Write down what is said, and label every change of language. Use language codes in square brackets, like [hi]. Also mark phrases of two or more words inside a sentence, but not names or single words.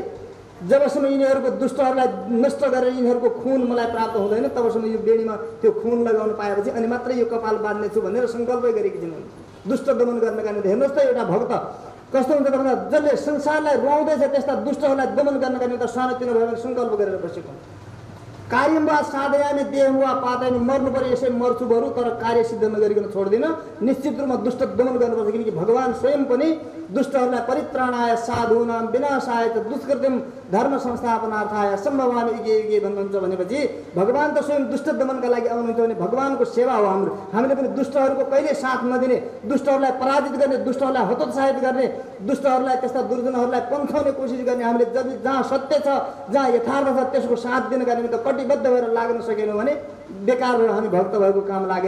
[ne] जबसम्म यिनीहरूको दुष्टहरूलाई नष्ट गरेर यिनीहरूको खुन मलाई प्राप्त हुँदैन, तबसम्म यो बेणीमा त्यो खुन लगाउन पाएपछि अनि मात्रै यो कपाल बाँध्नेछु भनेर सङ्कल्पै गरेकी छिन् दुष्ट दमन गर्नका निम्ति। हेर्नुहोस् त, एउटा भक्त कस्तो हुन्छ त भन्दा जसले संसारलाई रुवाउँदैछ त्यस्ता दुष्टहरूलाई दमन गर्नका निम्ति सानोतिनो भयो भने सङ्कल्प गरेर बसेको। [sa] कार्यम वा साधयामी देह वा पातयामी, [ne] मर्नु पर्यो यसै मर्छु बरु, तर कार्य सिद्ध नगरिकन छोड्दिन। निश्चित रूपमा दुष्ट दमन गर्नुपर्छ, किनकि भगवान स्वयं पनि दुष्टहरूलाई [sa] परित्राणाय साधूनां विनाशाय च दुष्कृतिम धर्म संस्थापनार्थाय सम्भवामि युगे युगे [ne] भन्नुहुन्छ। भनेपछि भगवान त स्वयं दुष्ट दमनका लागि आउनुहुन्छ भने भगवानको सेवा हो हाम्रो। हामीले पनि दुष्टहरूको कहिले साथ नदिने, दुष्टहरूलाई पराजित गर्ने, दुष्टहरूलाई हतोत्साहित गर्ने, दुष्टहरूलाई त्यस्ता दुर्जनहरूलाई पन्थाउने कोसिस गर्ने। हामीले जहाँ सत्य छ, जहाँ यथार्थ छ, त्यसको साथ दिनका निमित्त कटिबद्ध भएर लाग्न सकेनौँ भने बेकार भयो, हामी भक्त भएको काम लागेन।